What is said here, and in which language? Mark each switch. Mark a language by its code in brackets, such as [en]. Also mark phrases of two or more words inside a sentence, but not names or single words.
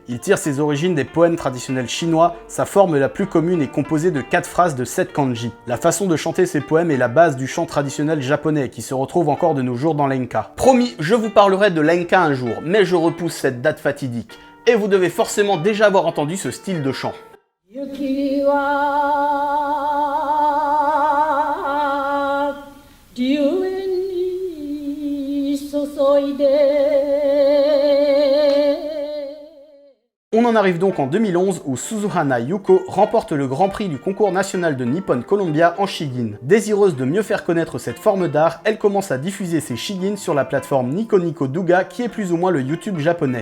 [fr] Il tire ses origines des poèmes traditionnels chinois. Sa forme la plus commune est composée de 4 phrases de 7 kanji. La façon de chanter ces poèmes est la base du chant traditionnel japonais qui se retrouve encore de nos jours dans l'enka. Promis, je vous parlerai de l'enka un jour, mais je repousse cette date fatidique. Et vous devez forcément déjà avoir entendu ce style de chant. [ja] 雪は龍園に注いで [fr] On en arrive donc en 2011 où Suzuhana Yuko remporte le Grand Prix du concours national de Nippon Columbia en Shigin. Désireuse de mieux faire connaître cette forme d'art, elle commence à diffuser ses Shigin sur la plateforme Nico Nico Douga qui est plus ou moins le YouTube japonais.